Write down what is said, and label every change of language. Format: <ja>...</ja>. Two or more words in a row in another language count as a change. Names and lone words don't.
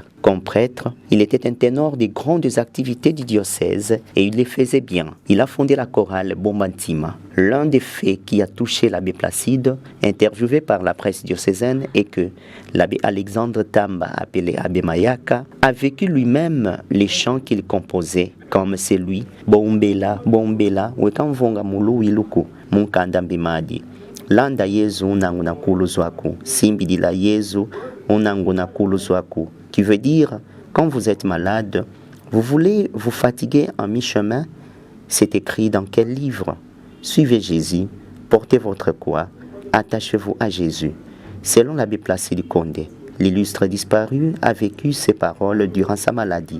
<fr>Comme prêtre, il était un ténor des grandes activités du diocèse et il les faisait bien. Il a fondé la chorale Bombantima. L'un des faits qui a touché l'abbé Placide, interviewé par la presse diocésaine, est que l'abbé Alexandre Tamba, appelé abbé Mayaka, a vécu lui-même les chants qu'il composait, comme celui Bombela, Bombela, Wekamvonga Mulu Wiluku, Munkanda Mbimadi.</fr> <kg>Landa Yezu unanguna kuluzwaku, simbidila Yezu unanguna kuluzwaku,</kg> <fr>qui veut dire, quand vous êtes malade, vous voulez vous fatiguer en mi-chemin. C'est écrit dans quel livre? Suivez Jésus, portez votre croix, attachez-vous à Jésus. Selon l'abbé Placide Condé, l'illustre disparu a vécu ces paroles durant sa maladie.</fr>